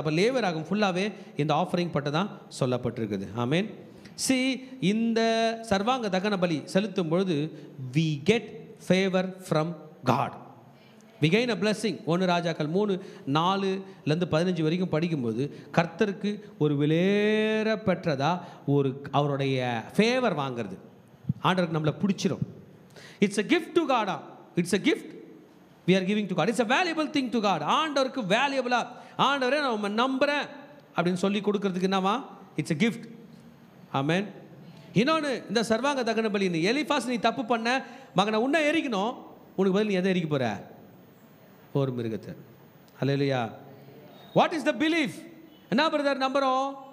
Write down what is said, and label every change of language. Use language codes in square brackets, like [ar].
[ta] அப்போ லேவியராகமம் ஃபுல்லாகவே இந்த ஆஃபரிங் பட்டு தான் சொல்லப்பட்டிருக்குது. ஆமென். இந்த சர்வாங்க தகன பலி செலுத்தும் பொழுது [en] we get favor from God, we gain a blessing. [ta] 1 ராஜாக்கள் 3:4-15 வரைக்கும் படிக்கும்போது கர்த்தருக்கு ஒரு விலையேற பெற்றதா ஒரு அவருடைய ஃபேவர் வாங்கிறது. ஆண்டவருக்கு நம்மளை பிடிச்சிரும். [en] It's a gift to God. It's a gift we are giving to God. It's a valuable thing to God. [ta] ஆண்டவருக்கு வேல்யூபிளா, ஆண்டவரே நான் நம்புறேன் அப்படின்னு சொல்லி கொடுக்கறதுக்கு என்னவா, [en] It's a gift. [ta] ஆமென். இன்னொன்று, இந்த சர்வாங்க தகன பலி, எலிஃபாஸ் நீ தப்பு பண்ண மகனை உன்னை எரிக்கணும், உனக்கு பதில் நீ எதை எரிக்க போற, ஒரு மிருகத்தை. ஹல்லேலூயா. [en] What is the belief? [ta] என்ன பிரதர் நம்புகிறோம்?